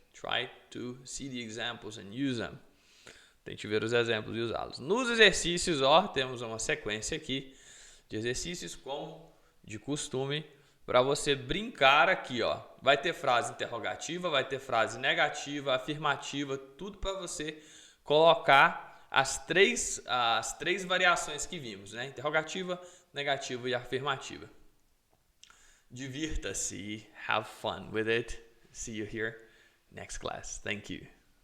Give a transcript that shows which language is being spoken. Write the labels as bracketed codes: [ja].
[en] Try to see the examples and use them. [pt] Tente ver os exemplos e usá-los. Nos exercícios, ó, temos uma sequência aqui de exercícios como de costume para você brincar aqui, ó. Vai ter frase interrogativa, vai ter frase negativa, afirmativa, tudo para você colocar as três variações que vimos, né? Interrogativa, negativa e afirmativa. Divirta-se, [en] have fun with it. See you here next class. Thank you.